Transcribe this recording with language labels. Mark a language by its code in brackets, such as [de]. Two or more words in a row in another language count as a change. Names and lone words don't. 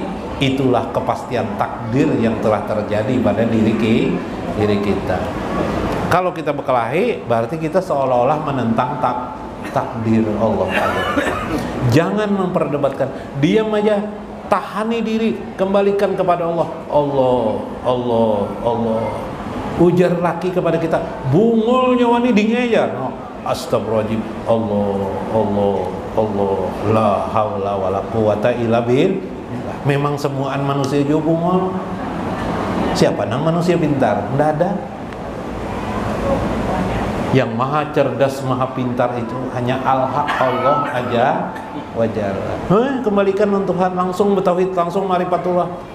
[id] Itulah kepastian takdir yang telah terjadi pada diri kita. Kalau kita berkelahi berarti kita seolah-olah menentang takdir Allah. Jangan memperdebatkan, diam aja, tahani diri, kembalikan kepada Allah. Allah. [bjn] Ujar laki kepada kita, bungul nyawa ini dingejar. No. [id] Astagfirullahaladzim. Allah. [ar] لا حول ولا قوة إلا بالله. [bjn] Memang semuaan manusia juga bungul. Siapa nang manusia pintar? [id] Tidak ada. Yang maha cerdas, maha pintar itu hanya Allah aja wajar. Kembalikan untuk Tuhan, langsung bertauhid, langsung ma'rifatullah.